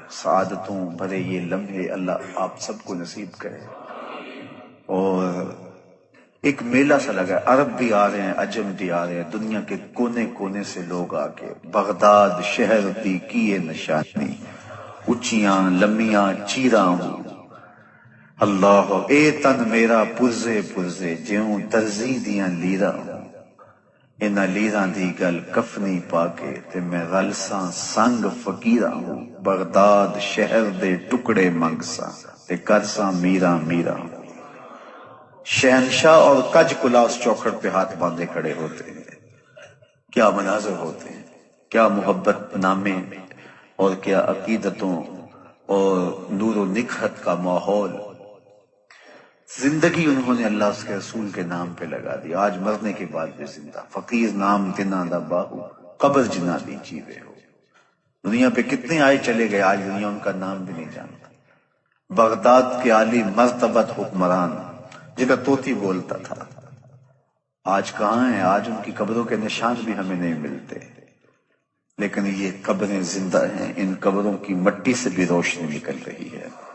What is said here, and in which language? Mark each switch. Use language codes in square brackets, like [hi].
[ur] سعادتوں بھرے یہ لمحے اللہ آپ سب کو نصیب کرے. اور ایک میلہ سا لگا ہے، عرب بھی آ رہے ہیں، عجم بھی آ رہے ہیں، دنیا کے کونے کونے سے لوگ آ کے [pa] بغداد شہر دی کیے نشانی، اچیاں لمیاں چیراں ہوں. اللہ اے تن میرا پرزے پرزے جیوں ترزی دیاں لیراں ہوں. انہاں لیراں دی گل کفنی پا کے تے میں رلساں سنگ فقیراں ہوں. بغداد شہر دے ٹکڑے منگساں تے کرساں میراں میراں. [ur] شہنشاہ اور کج کلا اس چوکھٹ پہ ہاتھ باندھے کھڑے ہوتے ہیں. کیا مناظر ہوتے ہیں، کیا محبت نامے اور کیا عقیدتوں اور نور و نکہت کا ماحول. زندگی انہوں نے اللہ اس کے رسول کے نام پہ لگا دی. آج مرنے کے بعد بھی زندہ. [pa] فقیر نام تنا دا باہو قبر جنا دی چیوے ہو. [ur] دنیا پہ کتنے آئے چلے گئے، آج دنیا ان کا نام بھی نہیں جانتا. بغداد کے عالی مرتبت حکمران جنہیں طوطی بولتا تھا، آج کہاں ہیں؟ آج ان کی قبروں کے نشان بھی ہمیں نہیں ملتے. لیکن یہ قبریں زندہ ہیں، ان قبروں کی مٹی سے بھی روشنی نکل رہی ہے.